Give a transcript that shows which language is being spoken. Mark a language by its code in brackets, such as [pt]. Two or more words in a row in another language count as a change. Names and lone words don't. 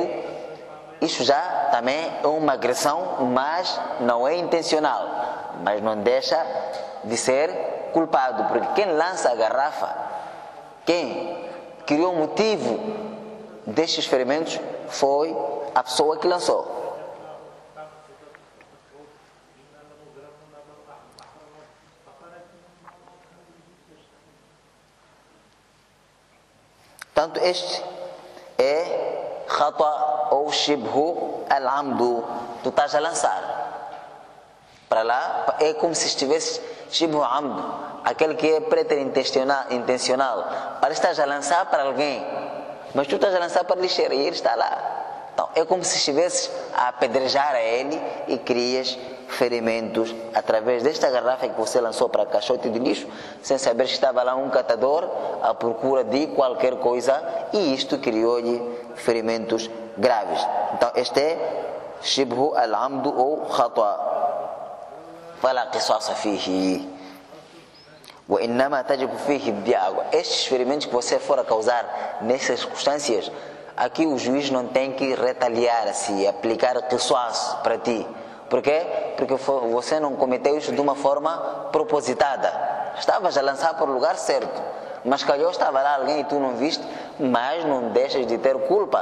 [pt] Isso já também é uma agressão, mas não é intencional, mas não deixa de ser culpado, porque quem lança a garrafa, quem criou o motivo destes ferimentos foi a pessoa que lançou. Portanto, este é khata ou [ar] شبه العمد. [pt] Tu estás a lançar para lá, é como se estivesse [ar] شبه عمد, [pt] aquele que é preterintencional. Para estás a lançar para alguém, mas tu estás a lançar para a lixeira e ele está lá. Então, é como se estivesses a apedrejar a ele e crias ferimentos através desta garrafa que você lançou para caixote de lixo, sem saber que estava lá um catador à procura de qualquer coisa, e isto criou-lhe ferimentos graves. Então, este é [ar] شبه العمد [pt] ou khata. [ar] فلا قصاص فيه وإنما تجب فيه بعقوة. [pt] Estes ferimentos que você for a causar nessas circunstâncias, aqui o juiz não tem que retaliar-se, aplicar qisas para ti. Por quê? Porque você não cometeu isso de uma forma propositada. Estavas a lançar para o lugar certo, mas calhou estava lá alguém e tu não viste, mas não deixas de ter culpa.